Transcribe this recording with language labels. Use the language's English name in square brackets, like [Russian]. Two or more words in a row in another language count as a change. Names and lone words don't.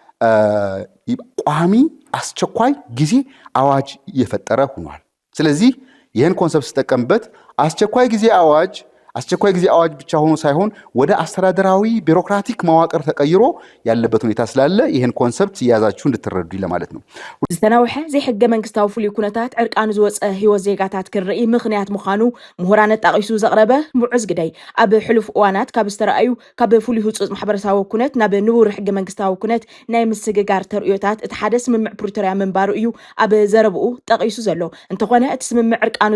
[Amharic] ቋሚ አስቸኳይ ጊዜ አዋጅ እየፈጠረ ሆኗል። ስለዚህ ይህን ኮንሰፕት ሲጠቀምበት አስቸኳይ ጊዜ አዋጅ ብቻ ሆኖ ሳይሆን ወደ አስተዳደራዊ ቢሮክራቲክ መዋቅር ተቀይሮ ያለበት ሁኔታ ስላለ ይህን ኮንሰፕት ያዛችሁ እንድትረዱ ለማለት ነው። [Tigrinya] ዝተናውሐ ዘይሕገ መንግስታዊ ፍሉይ ኩነታት ዕርቃኑ ዝወፀ ህይወት ዜጋታት ክርኢ ምኽንያት ምዃኑ ምሁራን ጣቂሱ ዘቕረበ ሙዑዝ ግዳይ ኣብ ሕሉፍ እዋናት ካብ ዝተረኣዩ ካብ ፍሉይ ህፁፅ ማሕበረሰባዊ ኩነት ናብ ንቡር ሕገ መንግስታዊ ኩነት ናይ ምስግጋር ተርእዮታት እቲ ሓደ ስምምዕ ፕሪቶርያ ምንባሩ እዩ ኣብ ዘረብኡ ጠቂሱ ዘሎ እንተኾነ እቲ ስምምዕ ዕርቃኑ